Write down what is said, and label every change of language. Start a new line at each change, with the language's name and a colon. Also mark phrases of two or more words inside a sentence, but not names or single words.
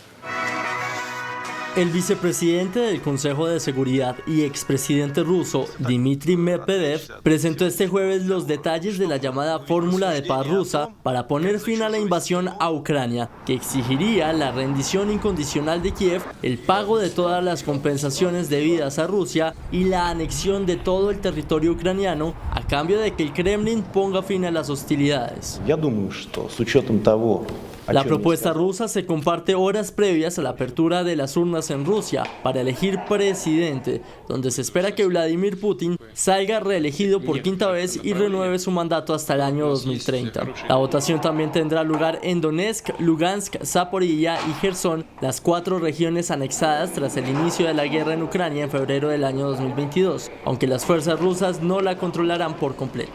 Spanish: El vicepresidente del Consejo de Seguridad y expresidente ruso, Dmitry Medvedev, presentó este jueves los detalles de la llamada fórmula de paz rusa para poner fin a la invasión a Ucrania, que exigiría la rendición incondicional de Kiev, el pago de todas las compensaciones debidas a Rusia y la anexión de todo el territorio ucraniano a cambio de que el Kremlin ponga fin a las hostilidades.
Russian: Я думаю, что с учетом того,
Spanish: La propuesta rusa se comparte horas previas a la apertura de las urnas en Rusia para elegir presidente, donde se espera que Vladimir Putin salga reelegido por quinta vez y renueve su mandato hasta el año 2030. La votación también tendrá lugar en Donetsk, Lugansk, Zaporilla y Gerson, las 4 regiones anexadas tras el inicio de la guerra en Ucrania en febrero del año 2022, aunque las fuerzas rusas no la controlarán por completo.